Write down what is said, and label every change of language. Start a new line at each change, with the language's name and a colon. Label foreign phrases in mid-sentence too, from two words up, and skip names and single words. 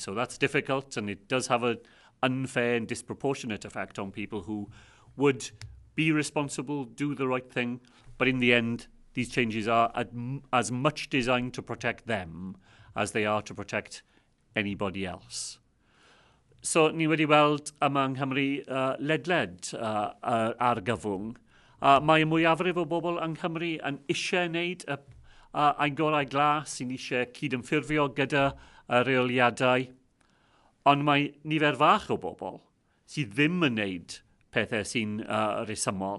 English: So that's difficult, and it does have an unfair and disproportionate effect on people who would be responsible, do the right thing. But in the end, these changes are as much designed to protect them as they are to protect anybody else.
Welsh: So ni wedi weld yma yng Nghymru ledled ar gyfwng. Mae y mwyafrif o bobl yng Nghymru yn eisiau wneud ein gorau glas, sy'n eisiau cydymffurfio gyda y reoliadau. Ond mae nifer fach o bobl sydd ddim yn wneud pethau sy'n resymol.